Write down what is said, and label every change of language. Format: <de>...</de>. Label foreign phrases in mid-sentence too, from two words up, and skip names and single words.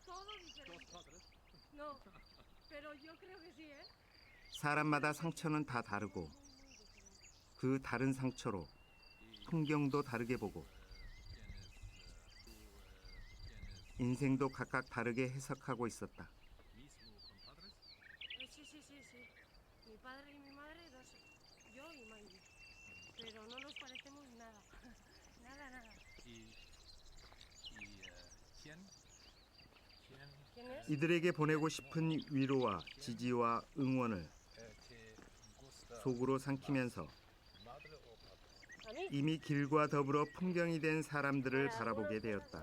<es>Todos diferentes. No, pero yo creo que sí, ¿eh?</es> <ko>사람마다 상처는 다 다르고 그 다른 상처로 풍경도 다르게 보고 인생도 각각 다르게 해석하고 있었다.</ko> <es>Sí, sí, sí, sí. Mi padre y mi madre, dos, yo y Maggie. Pero no nos parecemos nada. Nada, nada. ¿Quién es?</es> <ko>이들에게 보내고 싶은 위로와 지지와 응원을 속으로 삼키면서</ko> <es>A mí.</es> <ko>이미 길과 더불어 풍경이 된 사람들을 바라보게 되었다.</ko>